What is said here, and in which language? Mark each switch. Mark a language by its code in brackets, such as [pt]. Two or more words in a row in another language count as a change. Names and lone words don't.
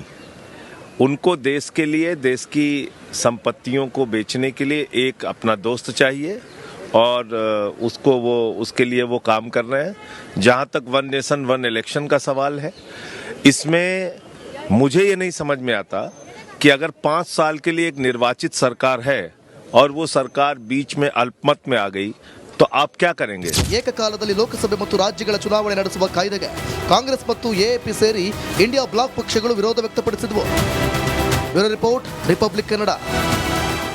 [hi] उनको देश के लिए, देश की संपत्तियों को बेचने के लिए एक अपना दोस्त चाहिए और उसके लिए वो काम कर रहे हैं. जहाँ तक वन नेशन वन इलेक्शन का सवाल है, इसमें मुझे ये नहीं समझ में आता कि अगर 5 साल के लिए एक निर्वाचित सरकार है और वो सरकार बीच में अल्पमत में आ गई तो आप क्या करेंगे? [kn] ಏಕಕಾಲದಲ್ಲಿ ಲೋಕಸಭೆ ಮತ್ತು ರಾಜ್ಯಗಳ ಚುನಾವಣೆ ನಡೆಸುವ ಕಾಯ್ದೆಗೆ ಕಾಂಗ್ರೆಸ್ ಮತ್ತು AAP ಸೇರಿ ಇಂಡಿಯಾ ಬ್ಲಾಕ್ ಪಕ್ಷಗಳು ವಿರೋಧ ವ್ಯಕ್ತಪಡಿಸಿದವು. [en] bureau report, [kn] ರಿಪಬ್ಲಿಕ್ ಕನ್ನಡ.